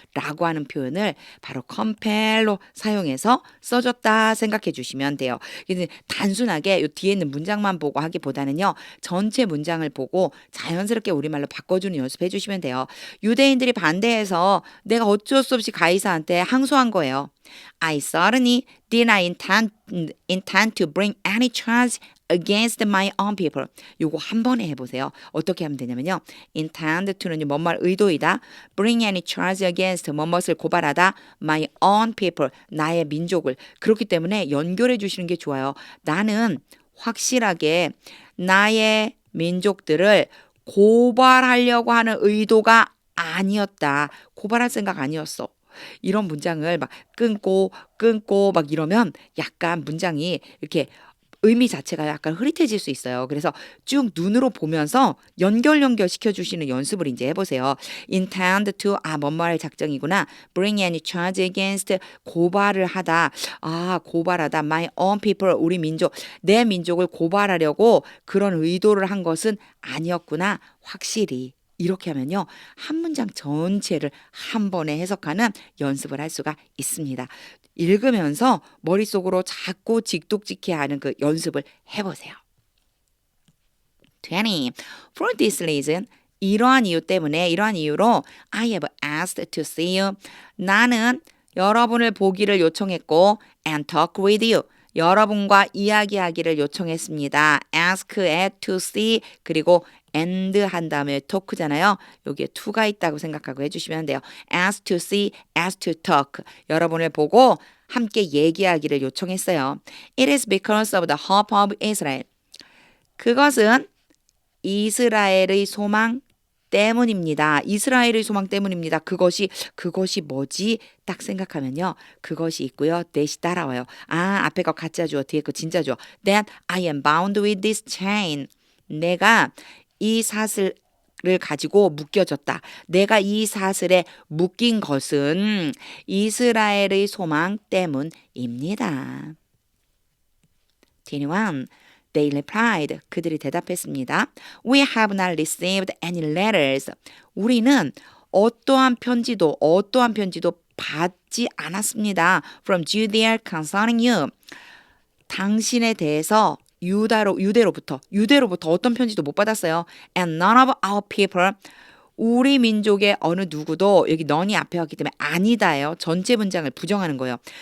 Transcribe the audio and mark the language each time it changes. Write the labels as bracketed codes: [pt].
[ko] 라고 하는 표현을 바로 compel로 사용해서 써줬다 생각해 주시면 돼요. 단순하게 이 뒤에 있는 문장만 보고 하기보다는요. 전체 문장을 보고 자연스럽게 우리말로 바꿔주는 연습해 주시면 돼요. 유대인들이 반대해서 내가 어쩔 수 없이 가이사한테 항소한 거예요. [en] I certainly did not intend to bring any charge against my own people. [ko] 요거 한 번에 해보세요. 어떻게 하면 되냐면요. [en] intend to [ko] 는 뭔말 의도이다. [en] bring any charge against [ko] 뭐뭇을 고발하다. [en] my own people. [ko] 나의 민족을. 그렇기 때문에 연결해 주시는 게 좋아요. 나는 확실하게 나의 민족들을 고발하려고 하는 의도가 아니었다. 고발할 생각 아니었어. 이런 문장을 막 끊고 막 이러면 약간 문장이 이렇게 의미 자체가 약간 흐릿해질 수 있어요. 그래서 쭉 눈으로 보면서 연결 시켜주시는 연습을 이제 해보세요. [en] intend to [ko] 뭔 말의 작정이구나. [en] bring any charge against [ko] 고발을 하다. 고발하다. [en] my own people [ko] 우리 민족 내 민족을 고발하려고 그런 의도를 한 것은 아니었구나. 확실히. 이렇게 하면요. 한 문장 전체를 한 번에 해석하는 연습을 할 수가 있습니다. 읽으면서 머릿속으로 자꾸 직독직해 하는 그 연습을 해보세요. 20. [en] For this reason, [ko] 이러한 이유 때문에 이러한 이유로 [en] I have asked to see you. [ko] 나는 여러분을 보기를 요청했고 [en] and talk with you. [ko] 여러분과 이야기하기를 요청했습니다. [en] ask, at, to see [ko] 그리고 and 한 다음에 talk잖아요. 여기에 to가 있다고 생각하고 해주시면 돼요. [en] ask to see, ask to talk. [ko] 여러분을 보고 함께 얘기하기를 요청했어요. [en] It is because of the hope of Israel. [ko] 그것은 이스라엘의 소망 때문입니다. 이스라엘의 소망 때문입니다. 그것이 뭐지? 딱 생각하면요. 그것이 있고요. that이 따라와요. 앞에 거 가짜 주어, 뒤에 거 진짜 주어. [en] That I am bound with this chain. [ko] 내가 이 사슬을 가지고 묶여졌다. 내가 이 사슬에 묶인 것은 이스라엘의 소망 때문입니다. 21. [en] They replied. [ko] 그들이 대답했습니다. [en] We have not received any letters. [ko] 우리는 어떠한 편지도 받지 않았습니다. [en] From Judea concerning you. [ko] 당신에 대해서 유대로부터 어떤 편지도 못 받았어요. [en] And none of our people. [ko] 우리 민족의 어느 누구도 여기 none이 앞에 왔기 때문에 아니다예요. 전체 문장을 부정하는 거예요.